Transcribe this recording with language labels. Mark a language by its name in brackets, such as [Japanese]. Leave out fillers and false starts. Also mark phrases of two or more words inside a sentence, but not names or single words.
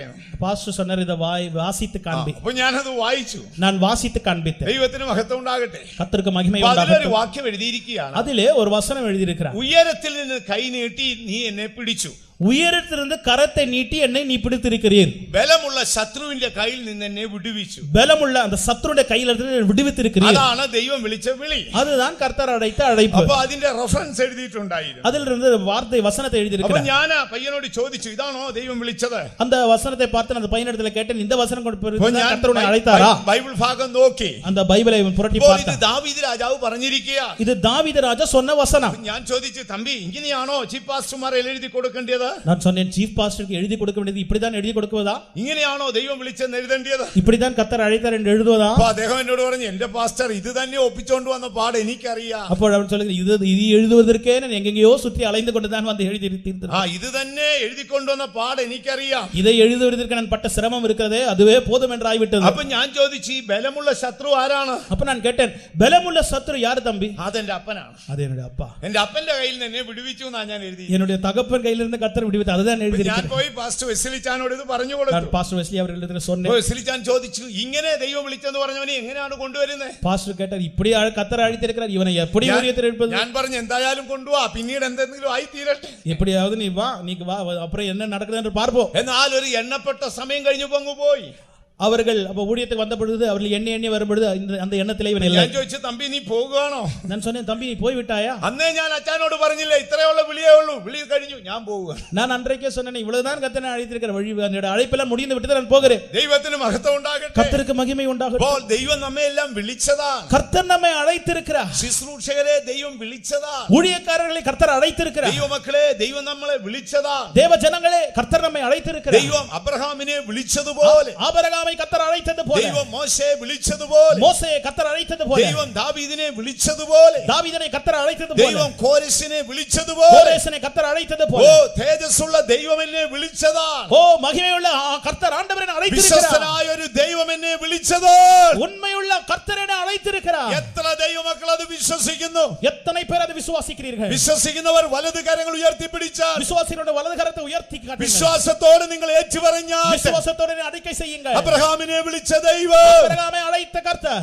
[Tamil] பாஸ்டர் சொன்னார், இதை வாசித்து காண்பி. [Malayalam] അപ്പൊ ഞാനത് വായിച്ചു. [Tamil] நான் வாசித்து காண்பித்தேன். [Malayalam] ദൈവത്തിന് മഹത്വം ഉണ്ടാകട്ടെ. [Tamil] கர்த்தருக்கு மகிமை [Malayalam] അതിലൊരു [Tamil] உண்டாகட்டும். [Malayalam] വാക്യം എഴുതിയിരിക്കുകയാണ്. [Tamil] அதிலே ஒரு வசனம் எழுதியிருக்கிறார். [Malayalam] ഉയരത്തിൽ നിന്ന് കൈ നീട്ടി നീ എന്നെ പിടിച്ചു. [Tamil] உயரத்திலிருந்து கரத்தை நீட்டி என்னை நீ பிடித்திருக்கிறீர். [Malayalam] ബലമുള്ള ശത്രുവിന്റെ കയ്യിൽ നിന്ന് എന്നെ വിടുവിച്ചു. [Tamil] பலமுள்ள அந்த சத்துருடைய கையிலிருந்து விடுவித்திருக்கிறீர். [Malayalam] അതാണ് ദൈവം വിളിച്ച വിളി. [Tamil] அதுதான் கர்த்தர் அழைத்த அழைப்பு. [Malayalam] അപ്പൊ അതിന്റെ റെഫറൻസ് എഴുതിയിട്ടുണ്ടായിരുന്നു. [Tamil] அதிலிருந்து வார்த்தை வசனத்தை [Malayalam] അപ്പൊ [Tamil] எழுதியிருக்கிறார். [Malayalam] ഞാൻ ആ പയ്യനോട് ചോദിച്ചു, ഇതാണോ ദൈവം വിളിച്ചത്? [Tamil] அந்த வசனத்தை பார்த்து அந்த பையனிடத்தில் கேட்டேன், இந்த வசனம் [Malayalam] അപ്പൊ ഞാൻ [Tamil] கர்த்தர் உன்னை அழைத்தாரா? [Malayalam] ബൈബിൾ ഭാഗം നോക്കി. [Tamil] அந்த பைபிளை புரட்டி [Malayalam] ഇപ്പോൾ ഇത് [Tamil] பார்த்தான். [Malayalam] ദാവീദ് രാജാവ് പറഞ്ഞിരിക്കുക. [Tamil] இது தாவீது ராஜா சொன்ன வசனம். [Malayalam] ഞാൻ ചോദിച്ചു, തമ്പി ഇങ്ങനെയാണോ [English] chief pastors [Malayalam] എഴുതി കൊടുക്കേണ്ടത്? [Tamil] நான் சொன்னேன், [English] chief pastor [Tamil] எழுதி கொடுக்க வேண்டியது இப்படிதான் எழுதி கொடுக்குவதா? [Malayalam] ഇങ്ങനെയാണോ ദൈവം വിളിച്ചെന്ന് എഴുതേണ്ടത്? [Tamil] இப்படிதான் கர்த்தர் அழைத்தார் என்று எழுதுவதா? [Malayalam] അപ്പൊ അദ്ദേഹം എന്നോട് പറഞ്ഞു, എന്റെ പാസ്റ്റർ ഇത് തന്നെ ഒപ്പിച്ചോണ്ട് വന്ന പാട് എനിക്കറിയാം. [Tamil] അപ്പോൾ அவர் சொல்லுகிறார், இது எழுதுவதற்கே நான் எங்கெங்கேயோ சுற்றி அலைந்து கொண்டு தான் வந்து எழுதி தீர்த்தேன். [Malayalam] ഇത് തന്നെ എഴുതിക്കൊണ്ടുവന്ന പാട് എനിക്കറിയാം. [Tamil] இதை எழுதுவதற்கு நான் பட்ட சிரமம் இருக்கிறதே, அதுவே போதும் என்று ஆகிவிட்டது. [Malayalam] അപ്പൊ ഞാൻ ചോദിച്ചു, ഈ ബലമുള്ള ശത്രു ആരാണ്? [Tamil] அப்ப நான் கேட்டேன், பலமுள்ள சத்துரு யாரு தம்பி? [Malayalam] അതെന്റെ അപ്പനാണ്. [Tamil] அது என்னுடைய அப்பா. [Malayalam] എന്റെ അപ്പന്റെ കയ്യിൽ നിന്ന് എന്നെ വിടുവിച്ചു എന്നാ ഞാൻ എഴുതി. [Tamil] என்னுடைய தகப்பன் கையிலிருந்து கர்த்தர் விடுவித்து அதுதான் எழுதி. [Malayalam] ഞാൻ പോയി പാസ്റ്റർ വെസ്ലിച്ചാനോട് ഇത് പറഞ്ഞു [Tamil] நான் [Malayalam] കൊടുത്തു. [Tamil] பாஸ்டர் வெஸ்லி அவர்களிடத்தில் சொன்னேன். [Malayalam] വെസ്ലിച്ചാൻ ചോദിച്ചു, ഇങ്ങനെ ദൈവം വിളിച്ചെന്ന് പറഞ്ഞവനെ എങ്ങനെയാണ് കൊണ്ടുവരുന്നത്? [Tamil] பாஸ்டர் கேட்டார், இப்படி கர்த்தர் அழைத்திருக்கிறார், இவனை எப்படி ஊழியத்தில் எடுப்பது? [Malayalam] ഞാൻ പറഞ്ഞു, എന്തായാലും കൊണ്ടുപോവാ, പിന്നീട് എന്തെങ്കിലും ആയി തീരട്ടെ. [Tamil] எப்படியாவது நீ வா அப்புறம் என்ன நடக்குது என்று பார்ப்போம். [Malayalam] എന്നാൽ ഒരു എണ്ണപ്പെട്ട സമയം കഴിഞ്ഞപ്പോ അങ്ങ് പോയി. [Tamil] அவர்கள் அப்ப ஊழியத்துக்கு வந்த பொழுது அவர்கள் எண்ணி வரும்பொழுது அந்த எண்ணத்திலே இவன் இல்லை. [Malayalam] ഞാൻ ചോദിച്ചു തമ്പി നീ പോകുകയാണോ? [Tamil] நான் சொன்னேன், தம்பி நீ போய் விட்டாயா? [Malayalam] അന്നേ ഞാൻ അച്ഛനോട് പറഞ്ഞില്ലേ ഇത്രയുള്ള വിളിയേ ഉള്ളൂ, വിളി കഴിഞ്ഞു ഞാൻ പോവുക. [Tamil] நான் அன்றைக்கே சொன்னேன், இவ்வளவுதான் கர்த்தனை அழைத்திருக்கிற வழி, என்னோட அழைப்பெல்லாம் முடிந்து விட்டு நான் போகிறேன். [Malayalam] ദൈവത്തിന് മഹത്വം ഉണ്ടാകട്ടെ. [Tamil] கர்த்தருக்கு மகிமை உண்டாகட்டும். [Malayalam] അപ്പോൾ ദൈവം നമ്മെ എല്ലാം വിളിച്ചതാണ്. [Tamil] கர்த்தர் நம்மை அழைத்திருக்கிறார். [Malayalam] ശുശ്രൂഷകരെ ദൈവം വിളിച്ചതാണ്. [Tamil] ஊழியக்காரர்களை கர்த்தர் அழைத்திருக்கிறார். [Malayalam] ദൈവമക്കളെ ദൈവം നമ്മളെ വിളിച്ചതാണ്. [Tamil] தேவ ஜனங்களே கர்த்தர் நம்மை அழைத்திருக்கிறார். [Malayalam] ദൈവം അബ്രഹാമിനെ വിളിച്ചതുപോലെ, [Tamil] ஆபிரகாமை கர்த்தர் அழைத்தது போல, [Malayalam] ദൈവം മോശയെ വിളിച്ചതുപോലെ, [Tamil] மோசேயை கர்த்தர் அழைத்தது போல, [Malayalam] ദൈവം ദാവീദിനെ വിളിച്ചതുപോലെ, [Tamil] தாவீதை கர்த்தர் அழைத்தது போல, [Malayalam] ദൈവം കോരേശിനെ വിളിച്ചതുപോലെ, [Tamil] கோரேசனை கர்த்தர் அழைத்தது போல, [Malayalam] ഓ തേജസ്സുള്ള ദൈവം എന്നെ വിളിച്ചതാണ്. [Tamil] ஓ மகிமையுள்ள கர்த்தர் ஆண்டவரை அழைத்திருக்கிறார். [Malayalam] വിശ്വസ്തനായ ഒരു ദൈവം എന്നെ വിളിച്ചതാണ്. [Tamil] உண்மையுள்ள கர்த்தர் என்னை அழைத்திருக்கிறார். [Malayalam] എത്ര ദൈവമക്കൾ അത് വിശ്വസിക്കുന്നു? [Tamil] எத்தனை பேர் அதை விசுவாசிக்கிறீர்கள்? [Malayalam] വിശ്വസിക്കുന്നവർ വലത് കരങ്ങൾ ഉയർത്തിപ്പിടിച്ചാൽ, [Tamil] விசுவாசிகளுடைய வலது கரத்தை உயர்த்தி காட்டுங்கள். [Malayalam] വിശ്വാസത്തോടെ നിങ്ങൾ ഏറ്റുപറഞ്ഞാൽ, [Tamil] விசுவாசத்தோடு அறிக்கை செய்யுங்கள். [Malayalam] അബ്രഹാമിനെ വിളിച്ച ദൈവം, [Tamil] ஆபிரகாமை அழைத்த கர்த்தர்,